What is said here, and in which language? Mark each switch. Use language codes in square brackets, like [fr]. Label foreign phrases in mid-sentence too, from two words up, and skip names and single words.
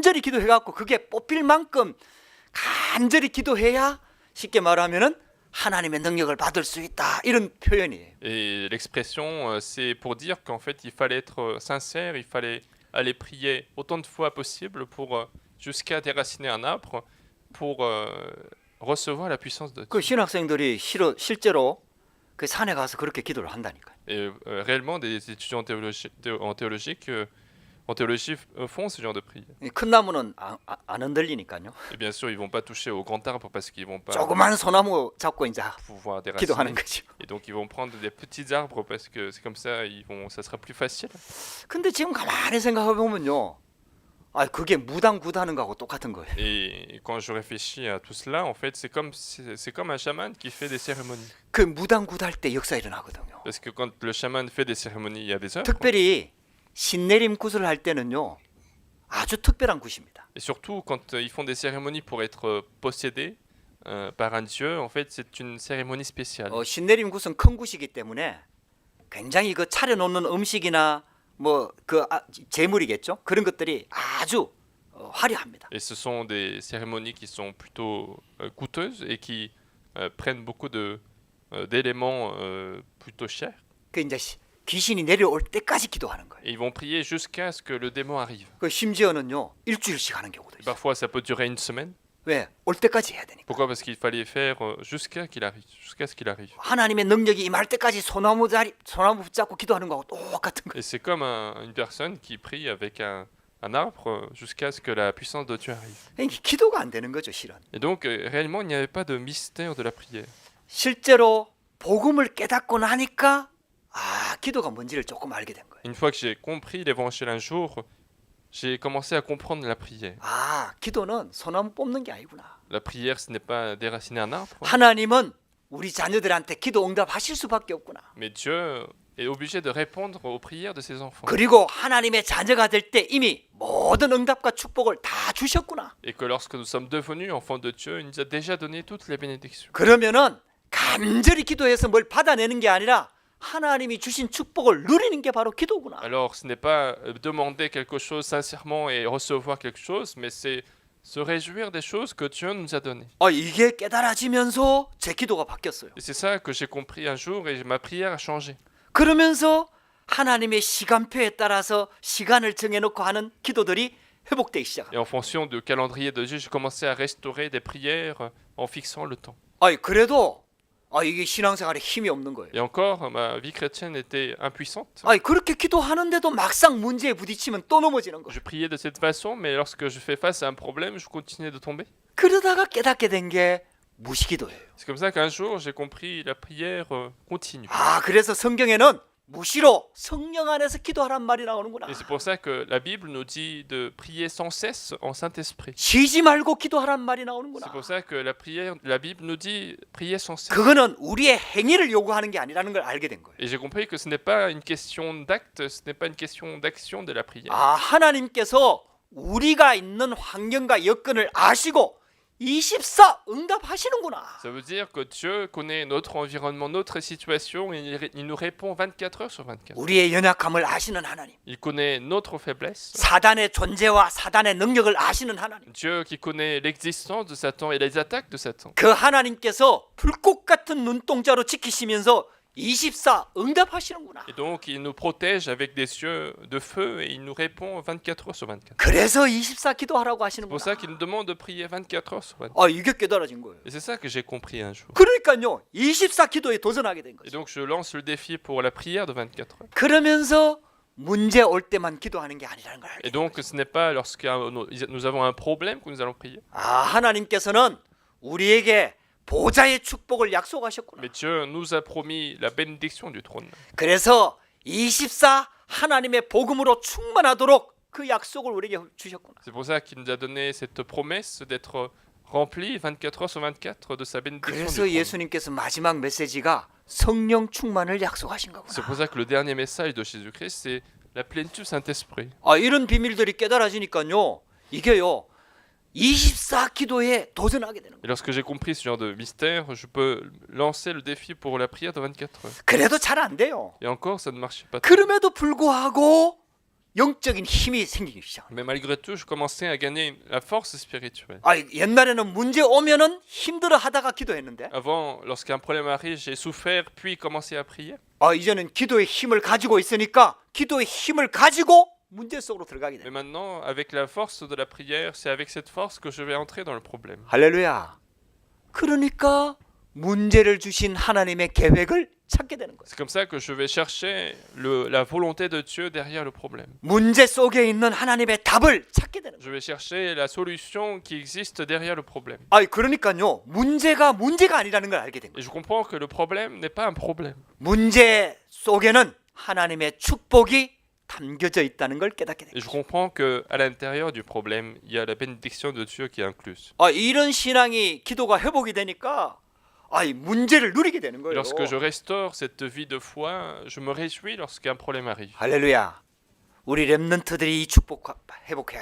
[ko] 간절히 기도해갖고 그게 뽑힐 만큼 간절히 기도해야 쉽게 말하면은 하나님의 능력을 받을 수 있다 이런 표현이에요. [fr] Et l'expression, c'est pour dire qu'en fait, il fallait être sincère, il fallait aller prier autant de fois possible pour jusqu'à déraciner un arbre pour recevoir la puissance de Dieu. [ko] 그 신학생들이 실제로 그 산에 가서 그렇게 기도를 한다니까요. [fr] Et réellement, des étudiants en théologie font ce genre de prière. [ko] 큰 나무는 안 흔들리니까요. [fr] Et bien sûr, ils vont pas toucher au grand arbre parce qu'ils vont pas [ko] 조그만 소나무 잡고 이제 [fr] pouvoir [ko] 기도하는 [fr] déraciner. [ko] 거죠. [fr] Et donc, ils vont prendre des petits arbres parce que c'est comme ça, ça sera plus facile. [ko] 근데 지금 가만히 생각해 보면요, 그게 무당 굿하는 거하고 똑같은 거예요. [fr] Et quand je réfléchis à tout cela, en fait, c'est comme un chaman qui fait des cérémonies. [ko] 그 무당 굿할 때 역사 일어나거든요. [fr] Parce que quand le chaman fait des cérémonies, il y a des œuvres. [ko] 특별히 신내림 굿을 할 때는요, 아주 특별한 굿입니다. [fr] Et surtout, quand ils font des cérémonies pour être possédés par un dieu, en fait, c'est une cérémonie spéciale. [ko] 신내림 굿은 큰 굿이기 때문에 굉장히 그 차려놓는 음식이나 뭐 그 재물이겠죠. 그런 것들이 아주 화려합니다. [fr] Et ce sont des cérémonies qui sont plutôt coûteuses et qui prennent beaucoup d'éléments plutôt chers. [ko] 그 이제 귀신이 내려올 때까지 기도하는 거예요. [fr] Et ils vont prier jusqu'à ce que le démon arrive. [ko] 그 심지어는요, 일주일씩 하는 경우도 [fr] Et [ko] 있어요. [fr] parfois, ça peut durer une semaine. [ko] 왜? 올 때까지 해야 되니까. [fr] Pourquoi? Parce qu'il fallait faire jusqu'à ce qu'il arrive. [ko] 하나님의 능력이 임할 때까지 소나무 붙잡고 기도하는 거하고 똑같은 거예요. [fr] Et c'est comme une personne qui prie avec un arbre jusqu'à ce que la puissance de Dieu arrive. [ko] 이게 기도가 안 되는 거죠, 실은. [fr] Et donc, réellement, il n'y avait pas de mystère de la prière. [ko] 실제로 복음을 깨닫고 나니까 기도가 뭔지를 조금 알게 된 거예요. [fr] Une fois que j'ai compris l'évangile un jour, j'ai commencé à comprendre la prière. [ko] 기도는 소나무 뽑는 게 아니구나. [fr] La prière, ce n'est pas déraciner un arbre, [ko] 하나님은 우리 자녀들한테 기도 응답하실 수밖에 없구나. [fr] mais Dieu est obligé de répondre aux prières de ses enfants. [ko] 그리고 하나님의 자녀가 될 때 이미 모든 응답과 축복을 다 주셨구나. [fr] Et que lorsque nous sommes devenus enfants de Dieu, il nous a déjà donné toutes les bénédictions. [ko] 그러면은 간절히 기도해서 뭘 받아내는 게 아니라 하나님이 주신 축복을 누리는 게 바로 기도구나. [fr] Alors, ce n'est pas demander quelque chose sincèrement et recevoir quelque chose, mais c'est se réjouir des choses que Dieu nous a données. [ko] 이게 깨달아지면서 제 기도가 바뀌었어요. [fr] Et c'est ça que j'ai compris un jour et ma prière a changé. [ko] 그러면서 하나님의 시간표에 따라서 시간을 정해놓고 하는 기도들이 회복되기 시작합니다. [fr] Et en fonction du calendrier de Dieu, j'ai commencé à restaurer des prières en fixant le temps. [ko] 그래도 이게 신앙생활에 힘이 없는 거예요. [fr] Et encore, ma vie chrétienne était impuissante. [ko] 그렇게 기도하는데도 막상 문제에 부딪히면 또 넘어지는 거예요. [fr] Je priais de cette façon, mais lorsque je fais face à un problème, je continuais de tomber. [ko] 그러다가 깨닫게 된 게 무시기도예요. [fr] C'est comme ça qu'un jour, j'ai compris la prière continue. [ko] 그래서 성경에는 무시로 성령 안에서 기도하란 말이 나오는구나. [fr] Et c'est pour ça que la Bible nous dit de prier sans cesse en Saint-Esprit. [ko] 쉬지 말고 기도하란 말이 나오는구나. [fr] C'est pour ça que la Bible nous dit prier sans cesse. [ko] 그거는 우리의 행위를 요구하는 게 아니라는 걸 알게 된 거예요. [fr] Et j'ai compris que ce n'est pas une question d'acte, ce n'est pas une question d'action de la prière. [ko] 하나님께서 우리가 있는 환경과 여건을 아시고 24 응답하시는구나. [fr] Ça veut dire que Dieu connaît notre environnement, notre situation, et il nous répond 24 heures sur 24. [ko] 우리의 연약함을 아시는 하나님. [fr] Il connaît notre faiblesse. [ko] 사단의 존재와 사단의 능력을 아시는 하나님. [fr] Dieu qui connaît l'existence de Satan et les attaques de Satan. [ko] 그 하나님께서 불꽃 같은 눈동자로 지키시면서 24 응답하시는구나. [fr] Et donc il nous protège avec des yeux de feu et il nous répond 24 heures sur 24. [ko] 그래서 24 기도하라고 [fr] C'est pour [ko] 하시는구나. [fr] ça qu'il nous demande de prier 24 heures sur 24. [ko] 이게 깨달아진 거예요. [fr] Et c'est ça que j'ai compris un jour. [ko] 그러니까요, 24 기도에 도전하게 된 [fr] Et [ko] 거죠. [fr] donc je lance le défi pour la prière de 24 heures. [ko] 그러면서 문제 올 때만 기도하는 게 아니라는 걸 알게 [fr] Et [ko] 된 [fr] donc [ko] 거죠. [fr] ce n'est pas lorsque nous avons un problème que nous allons prier. [ko] 하나님께서는 우리에게 보좌의 축복을 약속하셨구나. [fr] Mais Dieu nous a promis la bénédiction du trône. [ko] 그래서 24 하나님의 복음으로 충만하도록 그 약속을 우리에게 주셨구나. [fr] C'est pour ça qu'il nous a donné cette promesse d'être rempli 24 heures sur 24 de sa bénédiction du [ko] 그래서 [fr] trône. [ko] 예수님께서 마지막 메시지가 성령 충만을 약속하신 거구나. [fr] C'est pour ça que le dernier message de Jésus-Christ, c'est la plénitude du Saint-Esprit. [ko] 이런 비밀들이 깨달아지니까요, 이게요 24 기도에 도전하게 되는 거예요. [fr] Et lorsque j'ai compris ce genre de mystère, je peux lancer le défi pour la prière de 24 heures. [ko] 그래도 잘 안 돼요. [fr] Et encore, ça ne marchait pas. [ko] 그럼에도 불구하고 영적인 힘이 생기기 시작합니다. [fr] Mais malgré tout, je commençais à gagner la force spirituelle. [ko] 아, 옛날에는 문제 오면은 힘들어 하다가 기도했는데 [fr] Avant, lorsqu'un problème arrive, j'ai souffert, puis commencé à prier. [ko] 아, 이제는 기도의 힘을 가지고 있으니까 기도의 힘을 가지고 문제 속으로 들어가게 [fr] Mais [ko] 돼. [fr] maintenant, avec la force de la prière, c'est avec cette force que je vais entrer dans le problème. [ko] 할렐루야. 그러니까 문제를 주신 하나님의 계획을 찾게 되는 거예요. [fr] C'est comme ça que je vais chercher la volonté de Dieu derrière le problème. [ko] 문제 속에 있는 하나님의 답을 찾게 되는 거예요. [fr] Je vais chercher la solution qui existe derrière le problème. [ko] 아, 그러니까요. 문제가 아니라는 걸 알게 된 거예요. [fr] Et je comprends que le problème n'est pas un problème. [ko] 문제 속에는 하나님의 축복이 담겨져 있다는 걸 깨닫게 [fr] Et [ko] 됩니다. [fr] je comprends qu'à l'intérieur du problème, il y a la bénédiction de Dieu qui est incluse. [ko] 아, 이런 신앙이 기도가 회복이 되니까 문제를 누리게 되는 [fr] Et [ko] 거예요. [fr] lorsque je restaure cette vie de foi, je me réjouis lorsqu'un problème arrive. [ko] 할렐루야. 우리 렘넌트들이 이 축복 회복해야